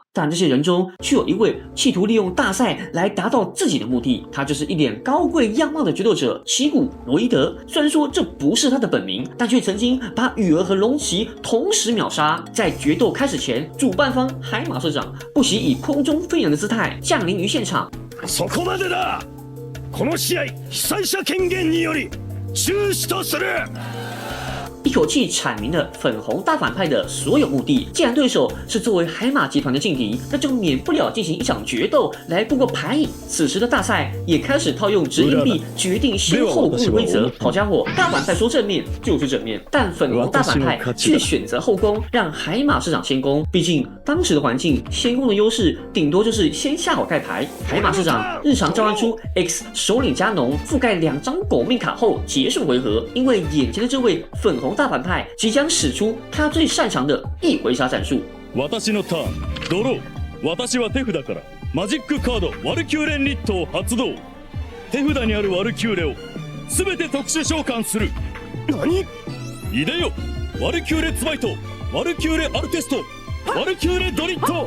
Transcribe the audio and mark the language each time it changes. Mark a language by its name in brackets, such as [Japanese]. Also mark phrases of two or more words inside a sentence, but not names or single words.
[Chinese] 但这些人中，却有一位企图利用大赛来达到自己的目的，他就是一脸高贵样貌的决斗者奇古罗伊德。虽然说这不是他的本名，但却曾经把羽儿和龙骑同时秒杀。在決斗开始前，主办方海马社长不惜以空中飞扬的姿态降临于现场。 [Japanese] そこまでだ。この試合、被災者権限により中止とする。 [Chinese] 一口气阐明了粉红大反派的所有目的。既然对手是作为海马集团的劲敌，那就免不了进行一场决斗来过牌瘾。此时的大赛也开始套用掷硬币决定先后攻的规则。好家伙，大反派说正面就是正面，但粉红大反派却选择后攻，让海马市长先攻。毕竟当时的环境，先攻的优势顶多就是先下好盖牌。海马市长日常召唤出 X 首领加农，覆盖2张狗命卡后结束回合。因为眼前的这位粉红大反派即将使出他最擅长的一回杀战术。 [Japanese] 私のターン、ドロー。私は手札からマジックカードワルキューレンリットを発動。手札にあるワルキューレをすべて特殊召喚する。何？いでよ。ワルキューレツバイト、ワルキューレアルテスト、ワルキューレドリット。